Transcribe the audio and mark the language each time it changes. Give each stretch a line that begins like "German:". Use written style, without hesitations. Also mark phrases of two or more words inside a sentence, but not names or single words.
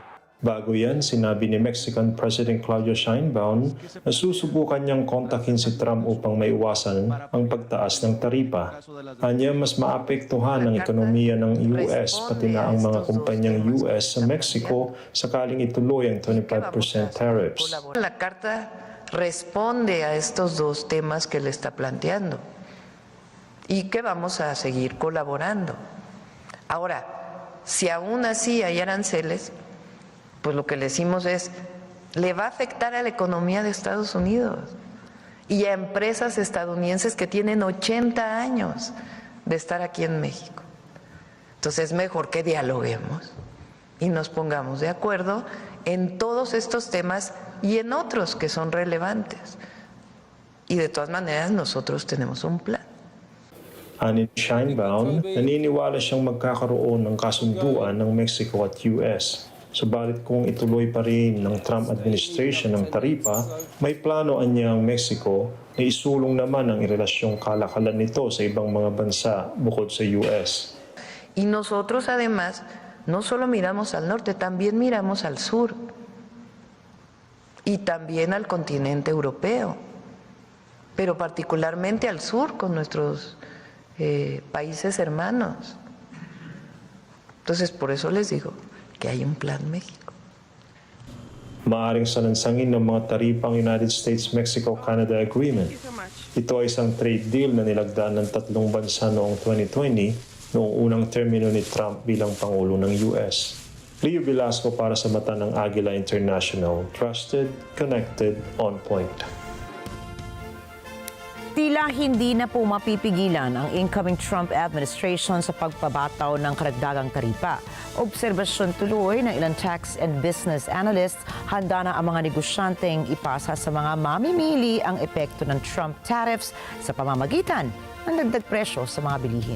Filipino: Bago yan, sinabi ni Mexican President Claudia Sheinbaum na susubukan niyang kontakin si Trump upang maiwasan ang pagtaas ng taripa. Anya, mas maapektuhan ang ekonomiya ng US pati na ang mga kumpanyang US sa Mexico sakaling ituloy ang 25% tariffs.
Spanish: La carta responde a estos dos temas que le está planteando y que vamos a seguir colaborando. Ahora, si aún así hay aranceles, pues lo que le decimos es, le va a afectar a la economía de Estados Unidos y a empresas estadounidenses que tienen 80 años de estar aquí en México. Entonces es mejor que dialoguemos y nos pongamos de acuerdo en todos estos temas y en otros que son relevantes. Y de todas maneras nosotros tenemos un plan.
Filipino: Ani Sheinbaum, naniniwala siyang magkakaroon ng kasunduan ng Mexico at US. Subalit kung ituloy pa rin ng Trump administration ng taripa, may plano niya ang Mexico na isulong naman ang irelasyong kalakalan nito sa ibang mga bansa bukod sa US.
Spanish: Y nosotros además no solo miramos al norte, también miramos al sur y también al continente europeo, pero particularmente al sur con nuestros países hermanos. Entonces por eso les digo que hay un plan México.
Filipino: Maaring salansangin ng mga taripang United States-Mexico-Canada Agreement. Ito ay isang trade deal na nilagdaan ng tatlong bansa noong 2020 noong unang termino ni Trump bilang Pangulo ng US. Leo Velasco para sa mata ng Agila International.
English: Trusted, connected, on point.
Filipino: Tila hindi na po mapipigilan ang incoming Trump administration sa pagpabataw ng karagdagang taripa. Obserbasyon tuloy ng ilang
English: tax and business analysts,
Filipino: handa na ang mga negosyanteng ipasa sa mga mamimili ang epekto ng Trump tariffs sa pamamagitan ng dagdag presyo sa mga bilihin.